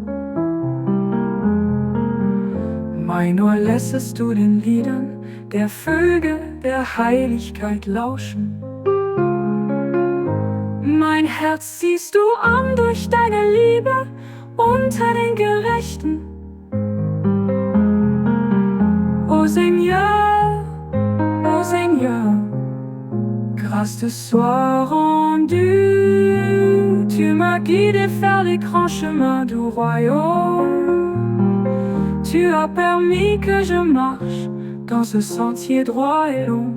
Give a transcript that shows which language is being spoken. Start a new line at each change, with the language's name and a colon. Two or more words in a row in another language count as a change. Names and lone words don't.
German: Mein Ohr lässest du den Liedern der Vögel der Heiligkeit lauschen. Mein Herz ziehst du an durch deine Liebe unter den Gerechten.
French: O Seigneur, grâce te soit rendue. Tu m'as guidé vers les grands chemins du royaume. Tu as permis que je marche dans ce sentier droit et long.